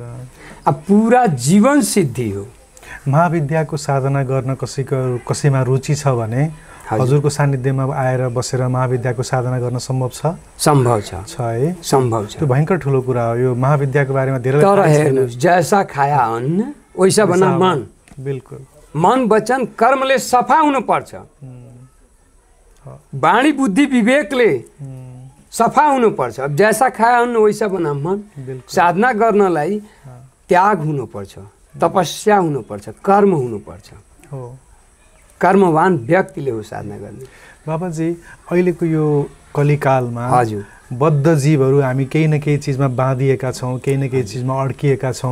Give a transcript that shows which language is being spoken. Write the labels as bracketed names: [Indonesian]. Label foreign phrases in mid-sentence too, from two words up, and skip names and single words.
[Nepali] अब पुरा जीवन सिद्धि हो। महाविद्याको साधना गर्न कसैमा रुचि छ भने हजुरको सान्निध्यमा आएर बसेर महाविद्याको साधना गर्न सम्भव छ? सम्भव छ है, सम्भव छ। त्यो भयंकर ठुलो कुरा हो। यो महाविद्याको बारेमा धेरै तर हेर्नुस्, [Hindi] जैसा खाया अन्न वैसा बना मन। [Nepali] बिल्कुल, मन वचन कर्मले सफा हुनुपर्छ। वाणी बुद्धि विवेकले सफा हुनुपर्छ। [Hindi] अब जैसा खाए अन्न वैसा बना मन। [Nepali] साधना गर्नलाई त्याग हुनुपर्छ, तपस्या हुनुपर्छ, कर्म हुनुपर्छ। हो, कर्मवान व्यक्तिले हो साधना गर्ने। बाबाजी अहिलेको यो कलिकालमा हजुर बद्ध जीवहरू हामी केही न केही चिजमा बाँधिएका छौँ, केही न केही चिजमा अड्किएका छौँ।